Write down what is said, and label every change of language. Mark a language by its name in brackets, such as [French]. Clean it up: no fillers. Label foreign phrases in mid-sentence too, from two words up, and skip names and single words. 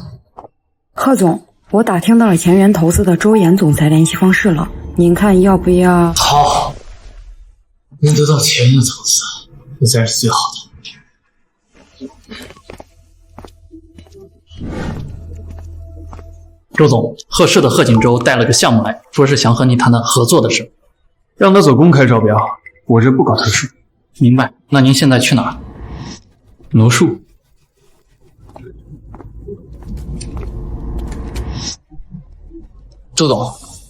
[Chinese] 賀總，我打聽到了前緣投資的周岩總裁聯繫方式了，您看要不要？好，能得到前緣的投資，這才是最好的。周總，賀氏的賀錦州帶了個項目來，說是想和你談談合作的事。讓他走公開招標，我這不搞特殊。明白，那您現在去哪兒？羅樹。周總，